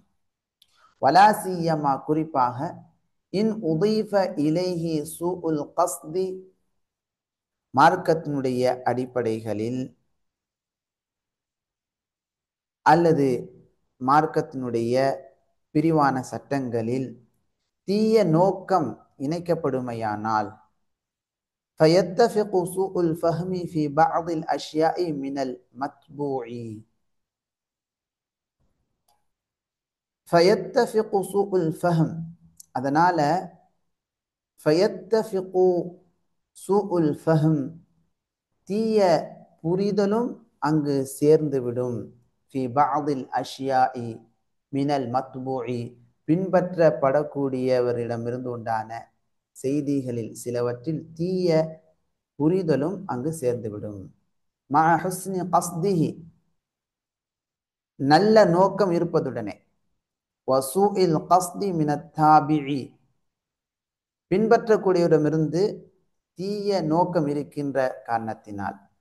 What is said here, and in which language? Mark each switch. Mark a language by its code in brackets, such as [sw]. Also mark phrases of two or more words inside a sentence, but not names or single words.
[ta] வலாசியமா, குறிப்பாக [ar] إن أضيف إليه سوء القصد, [ta] மார்க்கத்தினுடைய அடிப்படைகளில் அல்லது மார்க்கத்தினுடைய பிரிவான சட்டங்களில் தீய நோக்கம் இணைக்கப்படுமையானால் [ar] فيتفق سوء الفهم في بعض الأشياء من المتبوع فيتفق سوء الفهم، அதனால فيتفق سوء الفهم, [ta] தீய புரிதலும் அங்கு சேர்ந்துவிடும். [ar] في بعض الأشياء من المتبوع, [ta] பின்பற்றப்படக்கூடியவரிடமிருந்து உண்டான செய்திகளில் சிலவற்றில் தீய புரிதலும் அங்கு சேர்ந்துவிடும். [ar] مع حسن قصده, [ta] நல்ல நோக்கம் இருப்பதுடனே, [ar] وسوء القصد من التابع, [ta] பின்பற்றக்கூடியவரிடமிருந்து தீய நோக்கம் இருக்கின்ற காரணத்தினால்.